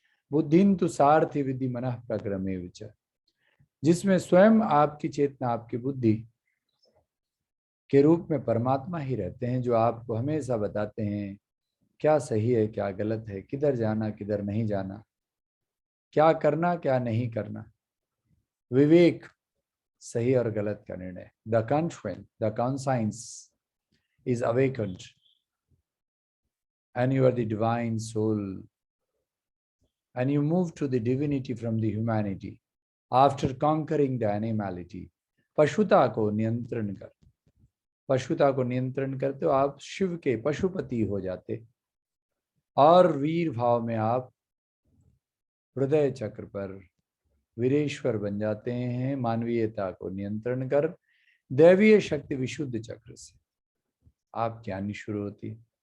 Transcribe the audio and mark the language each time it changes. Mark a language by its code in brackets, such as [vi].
[sa] बुद्धिन तु सारथि विधि मनः प्रक्रमेव च, [hi] जिसमें स्वयं आपकी चेतना, आपकी बुद्धि के रूप में परमात्मा ही रहते हैं, जो आपको हमेशा बताते हैं क्या सही है, क्या गलत है, किधर जाना, किधर नहीं जाना, क्या करना, क्या नहीं करना। विवेक, सही और गलत का निर्णय। [en] The conscious, the conscience is awakened and you are the divine soul and you move to the divinity from the humanity after conquering the animality. [hi] पशुता को नियंत्रण कर, पशुता को नियंत्रण करते हो आप शिव के पशुपति हो जाते और वीर भाव में आप हृदय चक्र पर वीरेश्वर बन जाते हैं। मानवीयता को नियंत्रण कर दैवीय शक्ति विशुद्ध चक्र से आपकी आनी शुरू होती है।